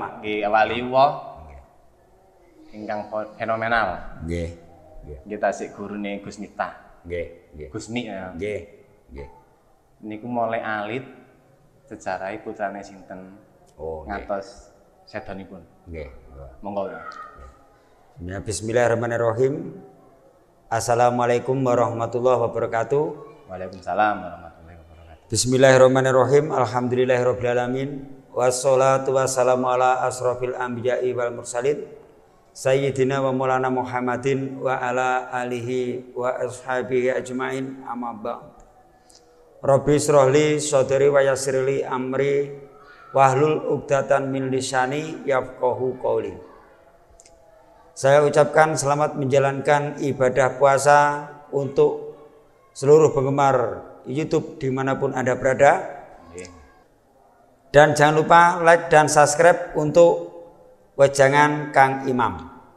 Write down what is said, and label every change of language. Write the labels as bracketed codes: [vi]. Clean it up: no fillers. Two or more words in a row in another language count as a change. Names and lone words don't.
[jv] Nggih, waliullah ingkang fenomenal. Nggih. Nggih. Nggih tasih gurune Gus Miftah. Nggih, nggih. Gusmi ya. Nggih. Nggih. Niku mulai alit sejarah putrane sinten Oh, nggih. ngatos sedanipun. Nggih. Monggo. Ya, [ar] bismillahirrahmanirrahim. السلام عليكم ورحمة الله وبركاته. وعليكم السلام ورحمة الله وبركاته. بسم الله الرحمن الرحيم. الحمد لله رب العالمين. والصلاة والسلام على أشرف الأنبياء والمرسلين. سيدنا ومولانا محمد وعلى آله وأصحابه أجمعين، أما بعد. رب اشرح لي صدري ويسر لي أمري واحلل عقدة من لساني يفقهوا قولي. [id] Saya ucapkan selamat menjalankan ibadah puasa untuk seluruh penggemar YouTube dimanapun Anda berada. Dan jangan lupa like dan subscribe untuk wejangan Kang Imam.